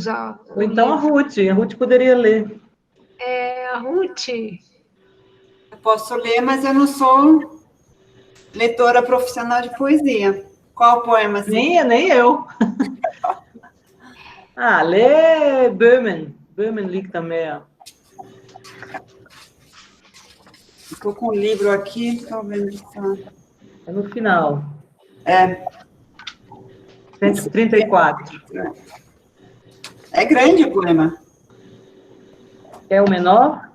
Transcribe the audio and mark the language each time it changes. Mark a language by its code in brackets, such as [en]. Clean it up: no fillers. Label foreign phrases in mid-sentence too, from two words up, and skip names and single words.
[pt] Ou então a Ruth poderia ler. A Ruth. Eu posso ler, mas eu não sou leitora profissional de poesia. Qual poema? Assim? Nem eu. Lê Böhmen. Böhmen liegt am Meer. Estou com o livro aqui, estou vendo só. É no final. 134. É grande o poema. É o menor?